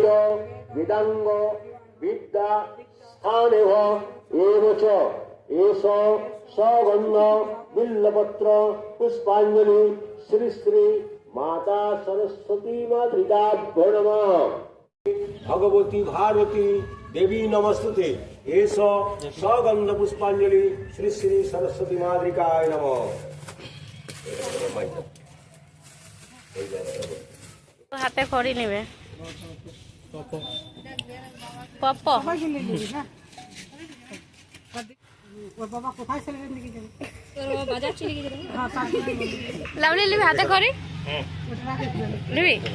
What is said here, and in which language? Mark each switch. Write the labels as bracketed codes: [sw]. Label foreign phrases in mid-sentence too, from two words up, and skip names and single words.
[sa] वेदांग विद्या स्थानेव एवच एष सगंध बिल्लपत्र पुष्पांजलि श्री श्री माता सरस्वती माद्रिका नमः। भगवती भारती देवी नमस्तुते। एष सगंध पुष्पांजलि श्री श्री सरस्वती माद्रिकाय नमः। [bn] হাতে খড়ি নেবে পপ লাভলি নিবি হাতে খড়ি নিবি